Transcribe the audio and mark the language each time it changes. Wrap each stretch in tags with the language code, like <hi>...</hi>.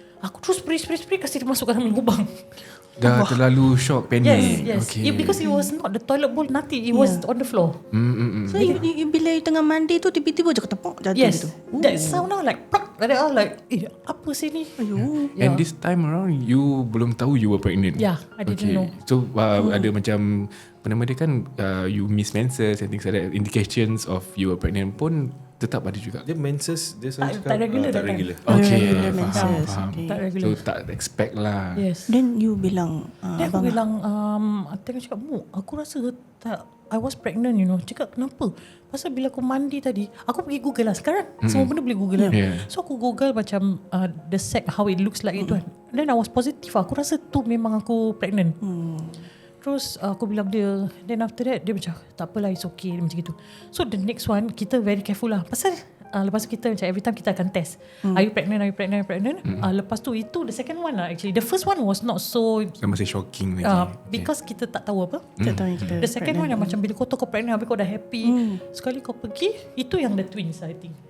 <ms>Aku terus spray kasi dia masuk ke dalam lubang. Dah terlalu shock, panic.</ms> <en>Yes. Okay. Because it was not the toilet bowl, nothing. It was on the floor.</en> <ms>So you bila you tengah mandi tu tiba-tiba je ketepuk jatuh</ms> <en>Yes.</en> <ms>gitu.</ms> <en>That sound now like plak. Like</en> <ms>apa sih ni?</ms> <en>And this time around you belum tahu you were pregnant. Yeah, I didn't know.</en> <ms>So ada macam apa nama dia kan, you miss menses and things like that.</ms> <en>Indications of you were pregnant</en> <ms>pun tetap ada juga. Dia menses dia selalu cakap tak regular tak</ms> <en>that time. regular. Okay, regular</en> <ms>faham.</ms> <en>menses. Okay.</en> <ms>Tak regular. So tak expect lah.</ms> <en>Yes. Then you bilang</en> <ms>Then aku bilang tengah cakap, aku rasa tak,</ms> <en>I was pregnant, you know.</en> <ms>Cakap kenapa? Pasal bila aku mandi tadi, aku pergi Google lah. Sekarang semua benda boleh Google kan.</ms> <en>Yeah. So aku Google macam the sack, how it looks like itu kan. Then I was positive.</en> <ms>Aku rasa tu memang aku pregnant. Terus aku bilang dia.</ms> <en>Then after that</en> <ms>dia macam tak apalah, it's okay, macam gitu.</ms> <en>So the next one kita very careful lah.</en> <ms>Pasal lepas tu kita macam</ms> <en>every time kita akan test. Are you pregnant? Lepas tu itu the second one lah actually. The first one was not so</en> <ms>Masih shocking lagi.</ms> <en>because kita tak tahu apa.</en> <ms>tak tahu yang kita The second one yang macam bila kau tahu kau pregnant, habis kau dah happy. Sekali kau pergi, itu yang</ms> <en>the twins I think.</en>